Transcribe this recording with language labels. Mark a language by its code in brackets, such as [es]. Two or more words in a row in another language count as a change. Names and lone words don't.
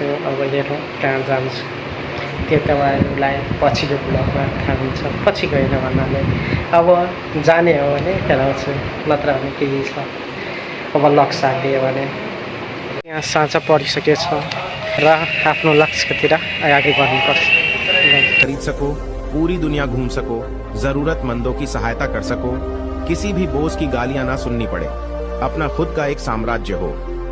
[ne] अब हेरौँ कहाँ जान्छु, त्यो तपाईँहरूलाई पछिल्लो ब्लगमा थाहा हुन्छ। पछि गएन भन्नाले अब जाने हो भने हेराउँछु, नत्र भने केही छ। अब लक्ष्य साथ दियो भने यहाँ साँझ परिसकेछ र आफ्नो लक्ष्यतिर अगाडि बढ्नुपर्छ। [hi] खरीद सको, पूरी दुनिया घूम सको, जरूरतमंदों की सहायता कर सको, किसी भी बोझ की गालियां ना सुननी पड़े, अपना खुद का एक साम्राज्य हो।